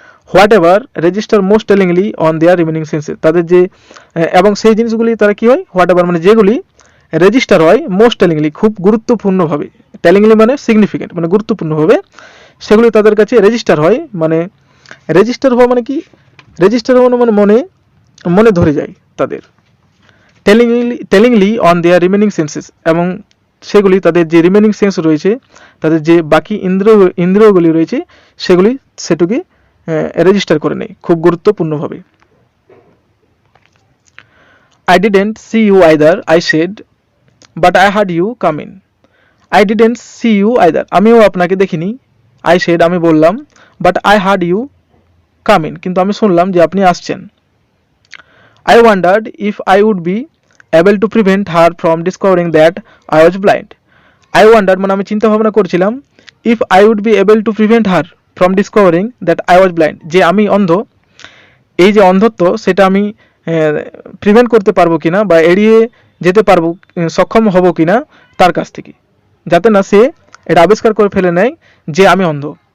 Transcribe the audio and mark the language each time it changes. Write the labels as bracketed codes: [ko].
[en] whatever register most tellingly on their remaining senses, [bn] তাদের যে এবং সেই জিনিসগুলি তারা কি হয়, হোয়াট এভার মানে যেগুলি রেজিস্টার হয় মোস্ট টেলিংলি খুব গুরুত্বপূর্ণভাবে, টেলিংলি মানে সিগনিফিকেন্ট মানে গুরুত্বপূর্ণভাবে, সেগুলি তাদের কাছে রেজিস্টার হয়, মানে রেজিস্টার হওয়া মানে কি, রেজিস্টার হওয়া মানে মনে ধরে যায় তাদের, [en] tellingly on their remaining senses, [bn] এবং সেগুলি তাদের যে রিমেনিং সেন্স রয়েছে, তাদের যে বাকি ইন্দ্রিয়গুলি রয়েছে সেটুকে রেজিস্টার করে নেয় খুব গুরুত্বপূর্ণভাবে। [en] I didn't see you either, I said, but I heard you come in. I didn't see you either, [bn] আমিও আপনাকে দেখিনি, [en] I said [bn] আমি বললাম, [en] but I heard you come in, [bn] কিন্তু আমি শুনলাম যে আপনি আসছেন। [en] I wondered if I would be able to prevent her from discovering that I was blind. I wondered [bn] মানে আমি চিন্তা ভাবনা করছিলাম, [en] if I would be able to prevent her from discovering that I was blind, [bn] যে আমি অন্ধ, এই যে অন্ধত্ব সেটা আমি প্রিভেন্ট করতে পারবো কিনা বা এড়িয়ে যেতে পারবো, সক্ষম হব কিনা তার কাছ থেকে, যাতে না সে এটা আবিষ্কার করে ফেলে নেয় যে আমি অন্ধ।